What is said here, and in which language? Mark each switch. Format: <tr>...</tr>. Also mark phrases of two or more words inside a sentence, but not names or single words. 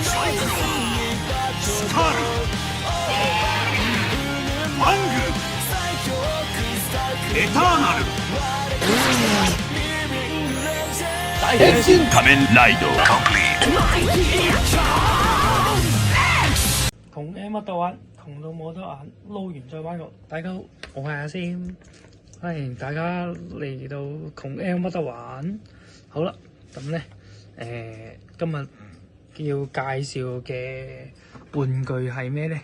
<ja>スカル、ワング、エターナル、変身仮面ライド</ja> <yue>窮 M 乜都玩，窮到冇得玩，撈完再玩過。大家好，我係阿Sam，歡迎大家嚟到窮 M 乜都玩。好啦，咁咧今日要介紹嘅玩具係咩咧？</yue>